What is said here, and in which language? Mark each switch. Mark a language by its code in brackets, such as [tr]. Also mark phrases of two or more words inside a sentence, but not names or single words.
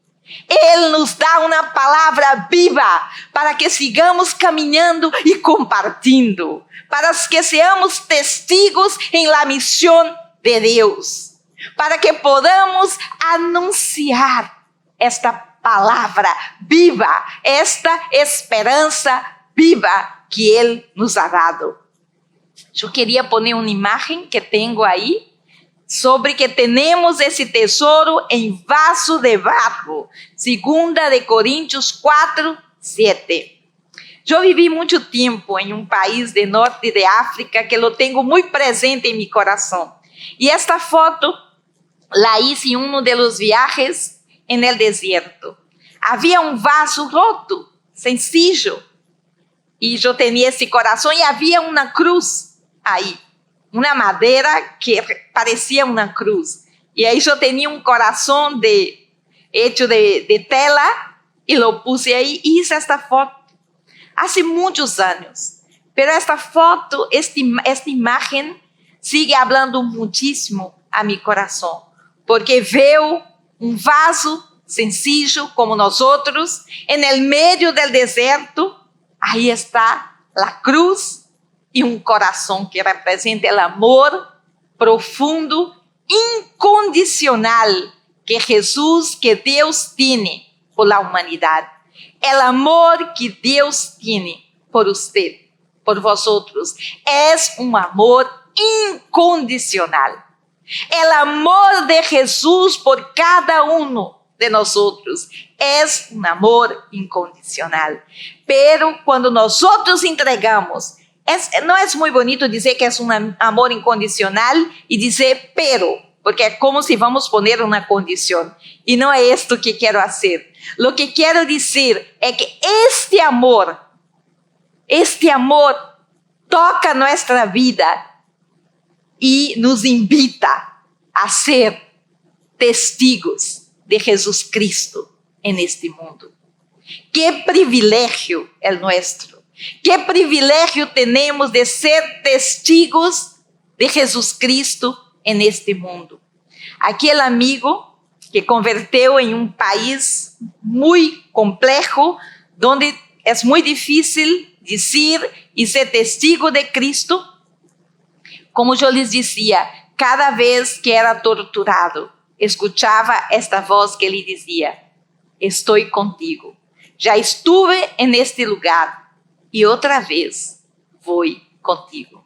[es] Él nos da una palabra viva para que sigamos caminando y compartiendo, para que seamos testigos en la misión de Dios, para que podamos anunciar esta palabra viva, esta esperanza viva que Él nos ha dado. Yo quería poner una imagen que tengo ahí, sobre que tenemos [pt] esse tesouro em vaso de barro. 2 Coríntios 4:7. Eu vivi muito tempo em um país de norte de África que eu tenho muito presente em meu coração. [es] E esta foto la hice [pt] em um [es] de los viajes en el desierto. [pt] Havia um vaso roto, sencillo, e eu tinha esse coração e havia uma cruz aí. Uma madeira que parecia uma cruz. E aí eu tinha um coração [es] hecho de tela e lo puse aí e hice esta foto. [pt] Há muitos anos. [es] Pero esta foto, esta imagen sigue hablando muchísimo a mi corazón. Porque veo um vaso sencillo como [pt] nós outros, [es] en el medio del desierto. [pt] Aí está a cruz. E um coração que representa o amor profundo, incondicional que Jesus, que Deus tem por la humanidade. O amor que Deus tem por você, por vosotros, é um amor incondicional. O amor de Jesus por [es] cada uno de nosotros [pt] é um amor incondicional. Pero quando nós outros entregamos, não é muito bonito dizer que é um amor incondicional e dizer pero, porque é como se vamos poner uma condição. E não é isto que quero fazer. [es] Lo que [pt] quero dizer é que este amor toca nossa vida e nos [es] invita a ser testigos [pt] de Jesus Cristo neste mundo. Que privilégio é nosso. Que privilégio temos de ser testigos de Jesus Cristo neste mundo. Aquele amigo que converteu em um país muito complexo, onde é muito difícil dizer e ser testigo de Cristo, como eu lhes dizia, cada vez que era torturado, escutava esta voz que lhe dizia: estou contigo, já estuve neste lugar, e outra vez vou contigo.